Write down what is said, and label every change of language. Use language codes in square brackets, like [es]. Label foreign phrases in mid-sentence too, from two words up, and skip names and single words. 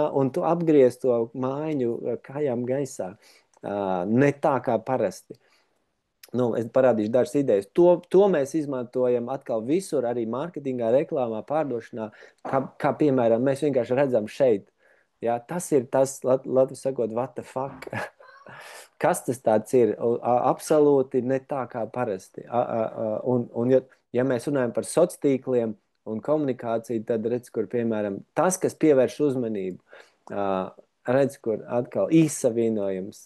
[lv] Un tu apgriez to mājiņu kājām gaisā. Ne tā kā parasti. Nu, es parādīšu dažas idejas. To mēs izmantojam atkal visur, arī mārketingā, reklāmā, pārdošanā, kā piemēram, mēs vienkārši redzam šeit. Ja? Tas ir tas, Latvijas sakot, [en] what the fuck? [lv] Kas tas tāds ir? Absolūti ne tā kā parasti. Un ja mēs runājam par sociāliem tīkliem un komunikāciju, tad redz, kur, piemēram, tas, kas pievērš uzmanību, redz, kur atkal īssavienojums.